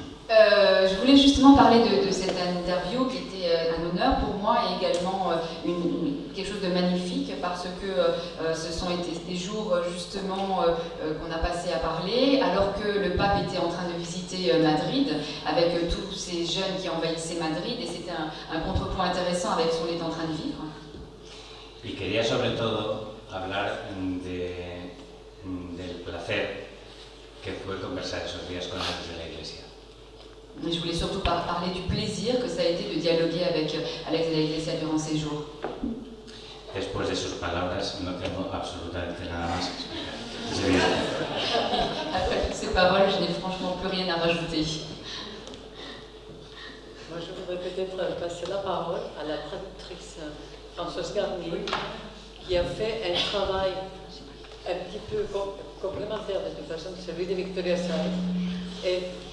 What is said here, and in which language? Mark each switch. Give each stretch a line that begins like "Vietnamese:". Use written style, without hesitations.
French: Je voulais justement parler de cette interview qui était un honneur pour moi et également quelque chose de magnifique parce que ce sont été des jours justement qu'on a passé à parler alors que le pape était en train de visiter Madrid avec tous ces jeunes qui envahissaient Madrid et c'était un contrepoint intéressant avec ce qu'on est en train de vivre.
Spanish: Y quería sobre todo hablar del placer que fue conversar esos días con Alex de la Iglesia.
French: Mais je voulais surtout parler du plaisir que ça a été de dialoguer avec Alex de la Iglesia durant ces jours.
Spanish: Después de sus palabras no tengo absolutamente nada más que explicar.
French: Après toutes ces paroles, je n'ai franchement plus rien à rajouter. Moi, je voudrais peut-être passer la parole à la traductrice Françoise Garnier, qui a fait un travail un petit peu complémentaire de toute façon de celui de Victoria Saez.